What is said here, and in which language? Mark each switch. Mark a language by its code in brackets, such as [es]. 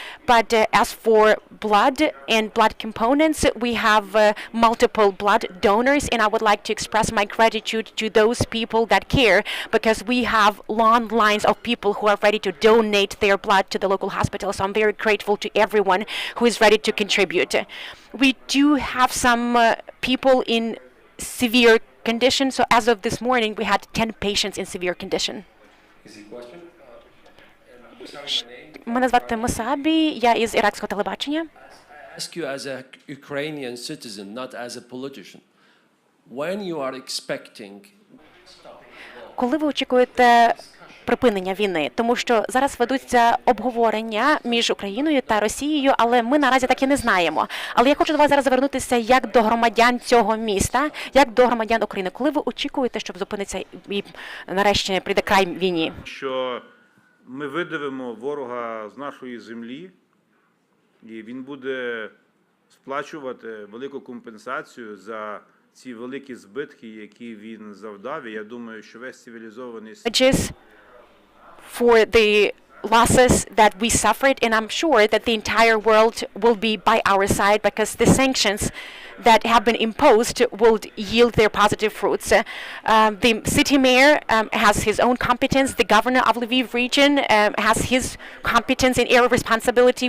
[en] But as for blood and blood components, we have multiple blood donors, and I would like to express my gratitude to those people that care, because we have long lines of people who are ready to donate their blood to the local hospital. So I'm very grateful to everyone who is ready to contribute. We do have some people in severe condition. So as of this morning, we had 10 patients in severe condition. [uk] Мене звати Мусабі, я із іракського телебачення. [en] Ask you as a Ukrainian citizen, not as a politician, when you are expecting. [uk] Коли ви очікуєте припинення війни, тому що зараз ведуться обговорення між Україною та Росією, але ми наразі так і не знаємо. Але я хочу до вас зараз звернутися як до громадян цього міста, як до громадян України. Коли ви очікуєте, щоб зупиниться і нарешті прийде край війні? Що ми видавимо ворога з нашої землі, і він буде сплачувати велику компенсацію за ці великі збитки, які він завдав. І я думаю, що весь цивілізований світ [en] for the losses that we suffered, and I'm sure that the entire world will be by our side, because the sanctions that have been imposed will yield their positive fruits. The city mayor has his own competence. The governor of Lviv region has his competence in area of responsibility.